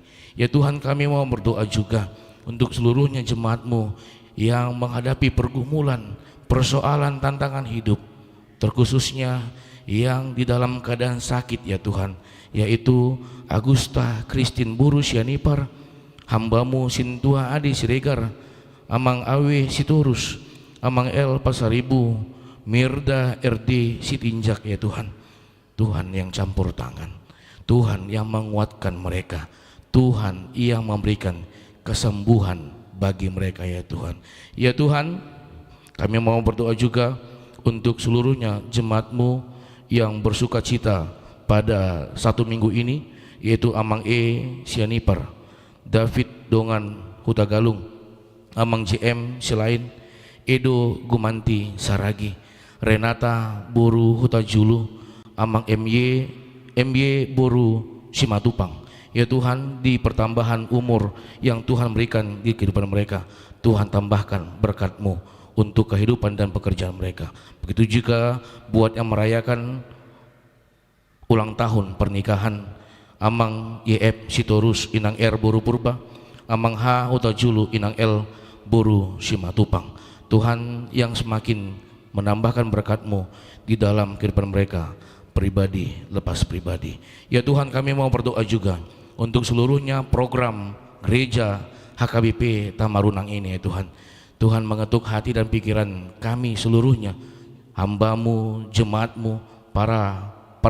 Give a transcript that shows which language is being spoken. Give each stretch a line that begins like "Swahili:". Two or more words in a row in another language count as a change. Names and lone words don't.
Indonesian: Ya Tuhan, kami mau berdoa juga untuk seluruhnya jemaat-Mu yang menghadapi pergumulan, persoalan, tantangan hidup, terkhususnya yang di dalam keadaan sakit ya Tuhan, yaitu Agusta Christine Buru Sianipar, hamba-Mu Sintua Adi Siregar, Amang Awe Sitorus, Amang El Pasaribu, Mirda RD Sitinjak ya Tuhan. Tuhan yang campur tangan, Tuhan yang menguatkan mereka, Tuhan yang memberikan kesembuhan bagi mereka ya Tuhan. Ya Tuhan, kami mau berdoa juga untuk seluruhnya jemaat-Mu yang bersuka cita pada 1 minggu ini, yaitu Amang E Sianipar, David Dongan Hutagalung, Amang JM Selain, Edo Gumanti Saragi, Renata Boru Hutajulu, Amang MY Boru Simatupang. Ya Tuhan, di pertambahan umur yang Tuhan berikan di kehidupan mereka, Tuhan tambahkan berkat-Mu untuk kehidupan dan pekerjaan mereka. Begitu juga buat yang merayakan ulang tahun pernikahan Amang YF Sitorus Inang R Boru Purba, Amang H Hutajulu Inang L Boru Simatupang. Tuhan yang semakin menambahkan berkat-Mu di dalam kehidupan mereka pribadi lepas pribadi. Ya Tuhan, kami mau berdoa juga untuk seluruhnya program gereja HKBP Tamarunang ini ya Tuhan. Tuhan mengetuk hati dan pikiran kami seluruhnya, hamba-Mu, jemaat-Mu, para perhaladu.